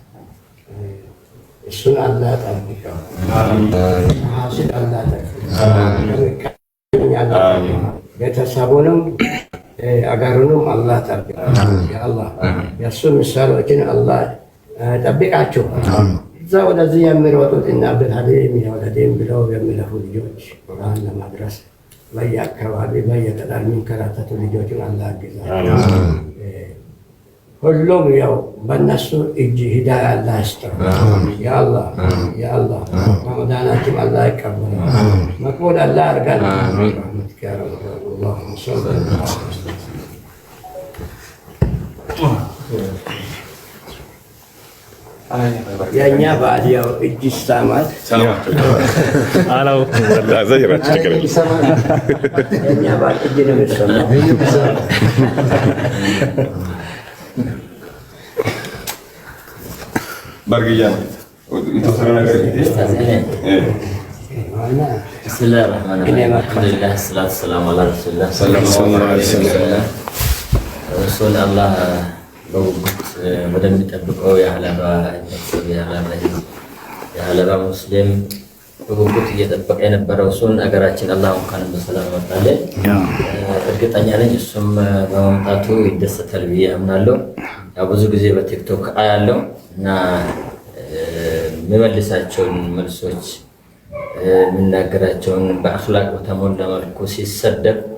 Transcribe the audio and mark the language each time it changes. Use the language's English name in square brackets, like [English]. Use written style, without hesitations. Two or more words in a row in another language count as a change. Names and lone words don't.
[Amharic] እሱን አላህ ጠብቀው ሐሲድ አላህ ጠብቀው ቤተሰቡንም አገሩንም አላህ ጠብቀው ያ አላህ የእሱ ምሳሌዎችን አላህ ጠብቃቸው። እዛ ወደዚህ የሚሮጡት እና አብዱልሀሊም የወለዴም ብለው የሚለፉ ልጆች ቁርአን ለማድረስ በየአካባቢ በየገጠር የሚንከራተቱ ልጆችን አላህ ያግዛቸው። ሁሉም ያው በእነሱ እጅ ሂዳያ አላህ ይስጠው ያ አላህ ያ አላህ። ረመዳናችን አላህ ይቀበል መቅቡል አላህ ያርገን። [Arabic] اللهم صل على [Amharic] የእኛ በዓል ያው እጅ ይሳማል። የእኛ በዓል እጅ ነው የሚሰማው። [Arabic] برقية بسم الله الرحمن الرحيم الحمد لله الصلاة والسلام على رسول الله صلى الله عليه وسلم رسول الله ودم يطبقوا يا هلا مسلم [Amharic] በጉጉት እየጠበቀ የነበረው እሱን አገራችን አላህ እንኳን በሰላም ወጣለን። እርግጠኛ ነኝ እሱም በመምጣቱ ይደሰታል ብዬ አምናለሁ። ያው ብዙ ጊዜ በቲክቶክ አያለው እና የሚመልሳቸውን መልሶች የሚናገራቸውን በአኽላቅ በተሞላ መልኩ ሲሰደብ